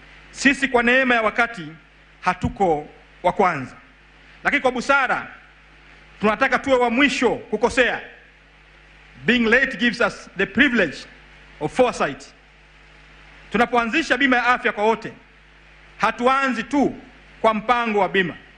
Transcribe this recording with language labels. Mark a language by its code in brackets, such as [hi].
[sw] Sisi kwa neema ya wakati hatuko wa kwanza, lakini kwa busara tunataka tuwe wa mwisho kukosea. [en] Being late gives us the privilege of foresight. [sw] Tunapoanzisha bima ya afya kwa wote, hatuanzi tu kwa mpango wa bima.